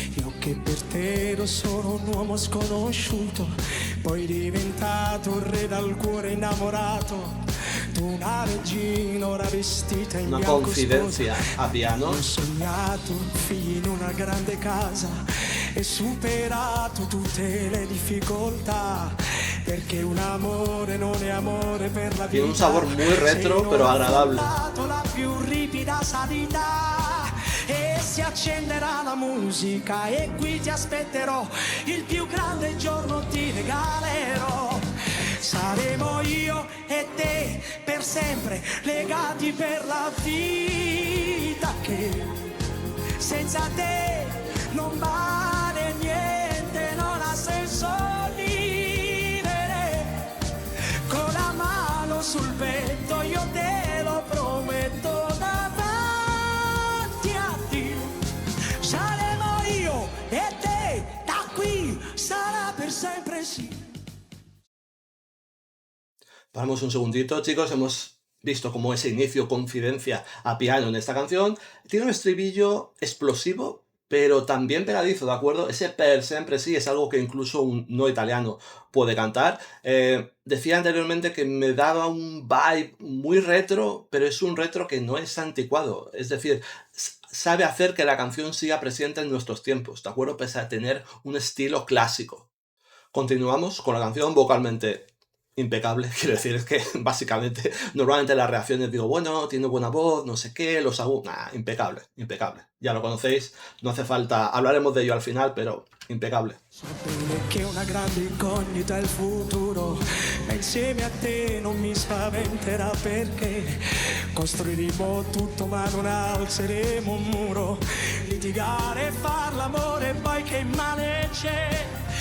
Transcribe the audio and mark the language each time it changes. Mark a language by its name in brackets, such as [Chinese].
[Italian] Io che per te ero solo un uomo sconosciuto, poi diventato un re dal cuore innamorato. Tu una regina ora vestita in [Spanish] Una [Italian] bianco [Spanish] confidencia a piano. [Italian] Ho sognato figli in una grande casa e superato tutte le difficoltà, perché un amore non è amore per la vita. [Spanish] Tiene un sabor muy retro pero agradable. [Italian] La più ripida sanità e si accenderà la musica e qui ti aspetterò, il più grande giorno ti regalerò. Saremo io e te per sempre legati per la vita, che senza te non vale niente, non ha senso vivere. Con la mano sul petto io te lo prometto davanti a Dio. Saremo io e te, da qui sarà per sempre sì. [Spanish] Paramos un segundito, chicos, hemos visto como ese inicio, confidencia a piano en esta canción. Tiene un estribillo explosivo, pero también pegadizo, ¿de acuerdo? Ese [Italian] per sempre sí [Spanish] es algo que incluso un no italiano puede cantar. Decía anteriormente que me daba un vibe muy retro, pero es un retro que no es anticuado. Es decir, sabe hacer que la canción siga presente en nuestros tiempos, ¿de acuerdo? Pese a tener un estilo clásico. Continuamos con la canción vocalmente impecable, quiero decir, es que básicamente normalmente las reacciones digo, bueno, tiene buena voz, no sé qué, los agudos, impecable, impecable, ya lo conocéis, no hace falta, hablaremos de ello al final, pero impecable. [Italian] So bene che una grande incognita è il futuro, ma insieme a te non mi spaventerà, perché costruiremo tutto ma non alzeremo un muro, litigare e far l'amore e poi che male c'è.